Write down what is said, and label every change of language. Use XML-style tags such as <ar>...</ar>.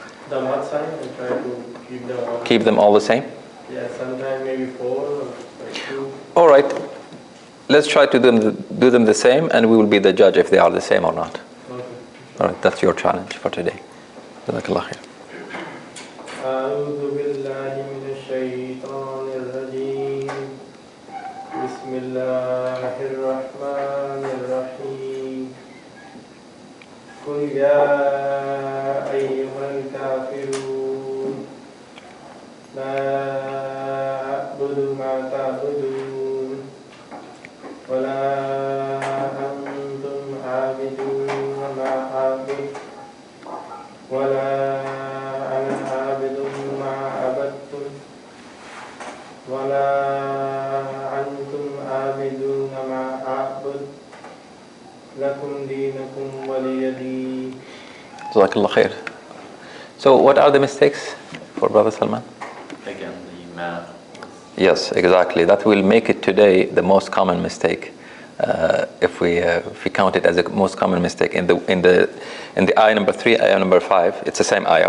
<en>The mud sign, I try to keep them all. Keep them all the same? Yeah, sometimes maybe 4 or like 2. All right. Let's try to do them the same, and we will be the judge if they are the same or not. Okay. All right, that's your challenge for today. Jazakallah khair.</en> <ar>أعوذ بالله من الشيطان الرجيم بسم الله الرحمن الرحيم قل يا أيها الكافرون لا أعبد ما تعبدون ولا أنتم عابدون ما أعبد ولا أنا عابد ما عبدتم ولا أنتم عابدون ما أعبد لكم دينكم ولي دين.</ar> <en>Jazakallah khair. So what are the mistakes for Brother Salman? Again, the math. Yes, exactly. That will make it today the most common mistake. If we count it as the most common mistake in the ayah number 3, ayah number 5, it's the same ayah.</en>